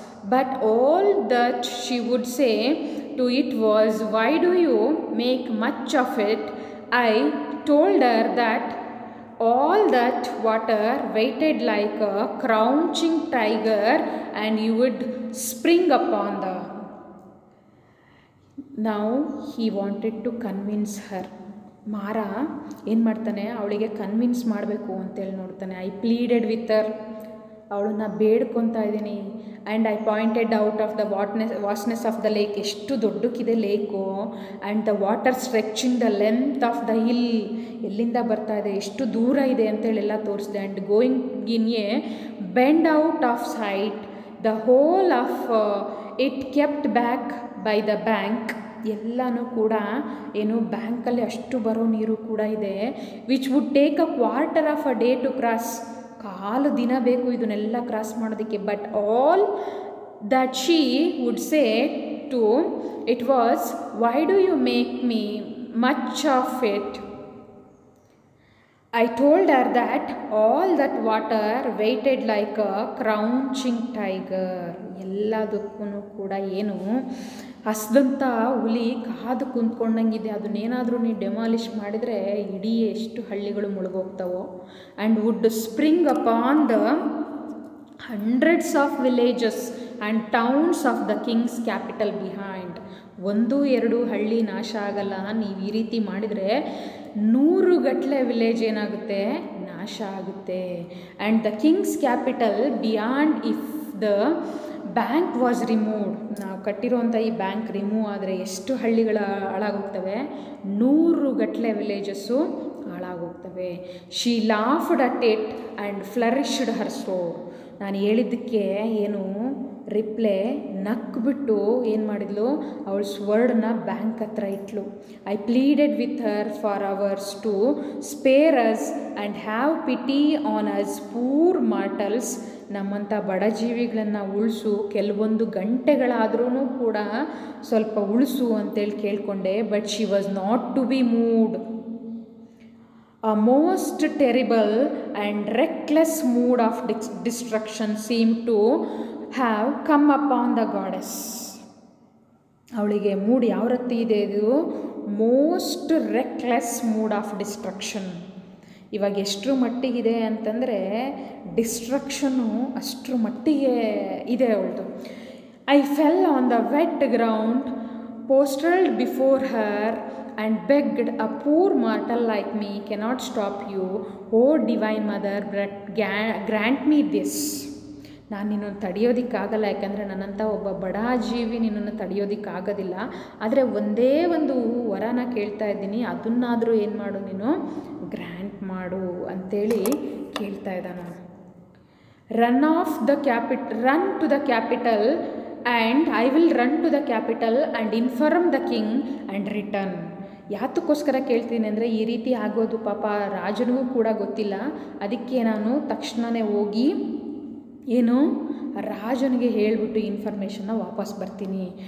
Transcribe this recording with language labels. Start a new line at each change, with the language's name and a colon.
English: But all that she would say to it was, "Why do you make much of it?" I told her that all that water waited like a crouching tiger and you would spring upon the. Now he wanted to convince her.
Kannada: ಮಾರ ಏನು ಮಾಡ್ತಾನೆ, ಅವಳಿಗೆ convince ಮಾಡಬೇಕು ಅಂತೇಳಿ ನೋಡ್ತಾನೆ.
English: I pleaded with her,
Kannada: ಅವಳನ್ನ ಬೇಡ್ಕೊತಾ ಇದ್ದೀನಿ.
English: and I pointed out of the vastness of the lake,
Kannada: ಎಷ್ಟು ದೊಡ್ಡಕ್ಕಿದೆ lake.
English: and the water stretching the length of the hill,
Kannada: ಎಲ್ಲಿಂದ ಬರ್ತಾ ಇದೆ, ಎಷ್ಟು ದೂರ ಇದೆ ಅಂತೇಳೆಲ್ಲ ತೋರಿಸಿದೆ.
English: And going in a bend out of sight, the whole of it kept back by the bank.
Kannada: ಎಲ್ಲನೂ ಕೂಡ ಏನು ಬ್ಯಾಂಕಲ್ಲಿ ಅಷ್ಟು ಬರೋ ನೀರು ಕೂಡ ಇದೆ.
English: which would take a quarter of a day to cross,
Kannada: ಕಾಲು ದಿನ ಬೇಕು ಇದನ್ನೆಲ್ಲ ಕ್ರಾಸ್ ಮಾಡೋದಕ್ಕೆ.
English: But all that she would say to it was, "why do you make me much of it?" I told her that all that water waited like a crouching tiger.
Kannada: ಎಲ್ಲದಕ್ಕೂ ಕೂಡ ಏನು ಹಸ್ದಂಥ ಹುಲಿ ಕಾದು ಕುಂತ್ಕೊಂಡಂಗಿದೆ. ಅದನ್ನೇನಾದರೂ ನೀವು ಡೆಮಾಲಿಷ್ ಮಾಡಿದರೆ ಇಡೀ ಎಷ್ಟು ಹಳ್ಳಿಗಳು ಮುಳುಗೋಗ್ತಾವೋ.
English: And would spring upon the hundreds of villages and towns of the king's capital behind.
Kannada: 1-2 ಹಳ್ಳಿ ನಾಶ ಆಗಲ್ಲ, ನೀವು ಈ ರೀತಿ ಮಾಡಿದರೆ 100 ಗಟ್ಟಲೆ ವಿಲೇಜ್ ಏನಾಗುತ್ತೆ, ನಾಶ ಆಗುತ್ತೆ.
English: and the king's capital beyond, if the bank was removed,
Kannada: ನಾವು ಕಟ್ಟಿರೋಂಥ ಈ ಬ್ಯಾಂಕ್ ರಿಮೂವ್ ಆದರೆ ಎಷ್ಟು ಹಳ್ಳಿಗಳ ಹಾಳಾಗೋಗ್ತವೆ, 100 ಗಟ್ಟಲೆ villages ಹಾಳಾಗೋಗ್ತವೆ.
English: She laughed at it and flourished her sword.
Kannada: ನಾನು ಹೇಳಿದ್ದಕ್ಕೆ ಏನು ರಿಪ್ಲೇ ನಕ್ಬಿಟ್ಟು ಏನು ಮಾಡಿದ್ಲು, ಅವಳು ಸ್ವರ್ಡ್ನ ಬ್ಯಾಂಕ್ ಹತ್ರ ಇಟ್ಲು.
English: I pleaded with her for hours to spare us and have pity on us poor mortals.
Kannada: ನಮ್ಮಂಥ ಬಡ ಜೀವಿಗಳನ್ನು ಉಳಿಸು, ಕೆಲವೊಂದು ಗಂಟೆಗಳಾದ್ರೂ ಕೂಡ ಸ್ವಲ್ಪ ಉಳಿಸು ಅಂತೇಳಿ ಕೇಳಿಕೊಂಡೆ.
English: But she was not to be moved. A most terrible and reckless mood of destruction seemed to have come upon the goddess.
Kannada: ಅವಳಿಗೆ mood ಯಾವ ರೀತಿ ಇದೆ, ಇದು
English: Most reckless mood of destruction.
Kannada: ಇವಾಗ ಎಷ್ಟರ ಮಟ್ಟಿಗಿದೆ ಅಂತಂದರೆ ಡಿಸ್ಟ್ರಕ್ಷನ್ನು ಅಷ್ಟರ ಮಟ್ಟಿಗೆ ಇದೆ ಅವಳದು.
English: I fell on the wet ground, postrate before her and begged, "A poor mortal like me cannot stop you, oh divine mother, but grant me this."
Kannada: ನಾನು ನಿನ್ನನ್ನು ತಡೆಯೋದಕ್ಕಾಗಲ್ಲ, ಯಾಕಂದರೆ ನನ್ನಂಥ ಒಬ್ಬ ಬಡ ಜೀವಿ ನಿನ್ನನ್ನು ತಡೆಯೋದಕ್ಕಾಗೋದಿಲ್ಲ. ಆದರೆ ಒಂದೇ ಒಂದು ವರನ ಕೇಳ್ತಾ ಇದ್ದೀನಿ, ಅದನ್ನಾದರೂ ಏನು ಮಾಡು, ನೀನು ಗ್ರ್ಯಾಂಟ್ ಮಾಡು ಅಂತೇಳಿ ಕೇಳ್ತಾ ಇದ್ದಾನೆ.
English: Run to the capital and I will run to the capital and inform the king and return.
Kannada: ಯಾತಕ್ಕೋಸ್ಕರ ಕೇಳ್ತೀನಿ ಅಂದರೆ, ಈ ರೀತಿ ಆಗೋದು ಪಾಪ ರಾಜನಿಗೂ ಕೂಡ ಗೊತ್ತಿಲ್ಲ. ಅದಕ್ಕೆ ನಾನು ತಕ್ಷಣವೇ ಹೋಗಿ ಏನು ರಾಜನಿಗೆ ಹೇಳಿಬಿಟ್ಟು ಇನ್ಫಾರ್ಮೇಷನ್ನ ವಾಪಸ್ ಬರ್ತೀನಿ.